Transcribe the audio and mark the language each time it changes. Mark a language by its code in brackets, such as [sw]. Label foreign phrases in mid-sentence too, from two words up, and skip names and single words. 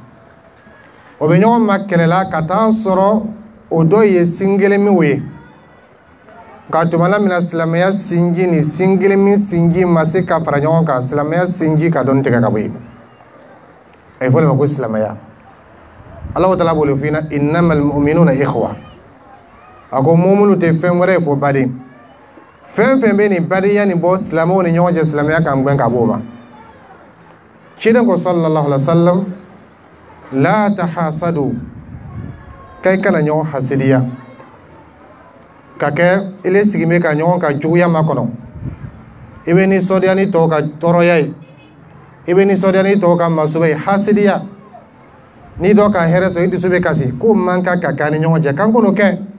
[bm] o bɛ ɲɔgɔn ma kɛlɛla ka taa sɔrɔ o dɔ ye sin kelen min ye nka tuma la min na silamɛya sinji ni sin kelen min sinji ma se ka fara ɲɔgɔn kan silamɛya sinji ka dɔnni tigɛ ka bɔ yen a ye fɔ de ma ko silamɛya Alahu Taala b'o le f'i ɲɛna [ar] إنما المؤمنون إخوة [bm] a ko muminu tɛ fɛn wɛrɛ ye fo baden fɛn fɛn bɛ nin badenya nin bɔ silamɛw ni ɲɔgɔn cɛ silamɛya kan gɛn ka bɔ o ma ciden ko [ar] صلى الله عليه وسلم لا تحاسدوا [bm] k'a kana ɲɔgɔn hasidiya ka kɛ ile sigi bɛ ka ɲɔgɔn ka juguya makɔnɔ i bɛ nisɔndiya ni tɔw ka tɔɔrɔya ye i bɛ nisɔndiya ni tɔw ka masuba ye hasidiya ni dɔ ka hɛrɛ sɔrɔ i dusu bɛ kasi ko man ka k'an ni ɲɔgɔn cɛ k'an k'o kɛ